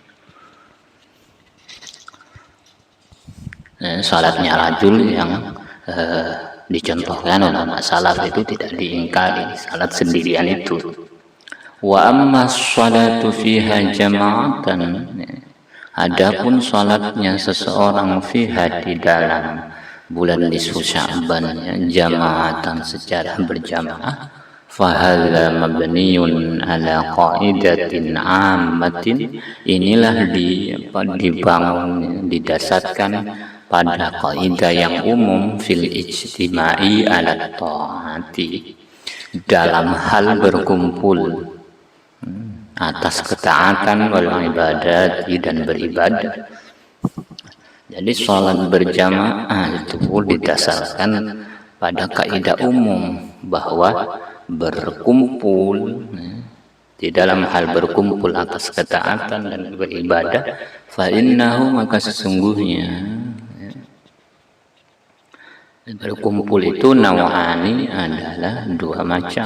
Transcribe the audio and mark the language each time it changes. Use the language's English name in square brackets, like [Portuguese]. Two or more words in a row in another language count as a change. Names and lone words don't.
[Indonesian] Salatnya rajul yang dicontohkan ulama salaf itu tidak diingkari, salat sendirian itu. [Arabic] وأما صلاة فيها جماعة, [Indonesian] adapun salatnya seseorang fiha, di dalam bulan nisfu Sya'ban, jama'atan, secara berjamaah, [Arabic] فهذا مبني على قاعدة عامة, [Indonesian] inilah dibangun, didasarkan pada kaidah yang umum, [Arabic] في الاجتماع على الطاعة, [Indonesian] dalam hal berkumpul atas ketaatan, [Arabic] والعبادات, [Indonesian] dan beribadah. Jadi sholat berjamaah itu didasarkan pada kaidah umum bahwa berkumpul, di dalam hal berkumpul atas ketaatan dan beribadah, [Arabic] فإنه, [Indonesian] maka sesungguhnya, berkumpul itu nawani, adalah dua macam.